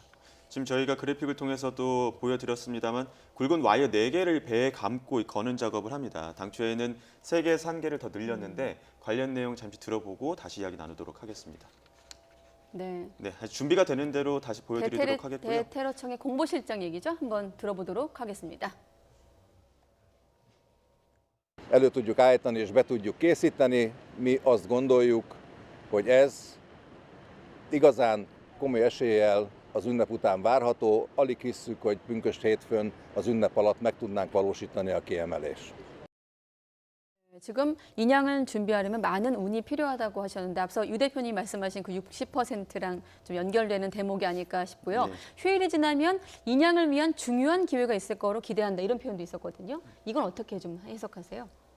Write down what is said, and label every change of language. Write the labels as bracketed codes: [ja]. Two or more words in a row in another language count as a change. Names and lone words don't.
[ko] 지금 저희가 그래픽을 통해서도 보여드렸습니다만 굵은 와이어 4개를 배에 감고 거는 작업을 합니다. 당초에는 3개에서 1개를 더 늘렸는데 관련 내용 잠시 들어보고 다시 이야기 나누도록 하겠습니다. 네. 네, 준비가 되는 대로 다시 보여드리도록 하겠고요. 대테러청의 공보실장 얘기죠. 한번 들어보도록 하겠습니다. [hu] elő tudjuk állítani és be tudjuk készíteni. Mi azt gondoljuk, hogy ez igazán komoly eséllyel az ünnep után várható. Alig hisszük, hogy pünkösd hétfőn az ünnep alatt meg tudnánk valósítani a kiemelést. [ko] 지금 인양을 준비하려면 많은 운이 필요하다고 하셨는데 앞서 유 대표님 말씀하신 그 60%랑 좀 연결되는 대목이 아닐까 싶고요. 네. 휴일이 지나면 인양을 위한 중요한 기회가 있을 거로 기대한다 이런 표현도 있었거든요. 이건 어떻게 좀 해석하세요?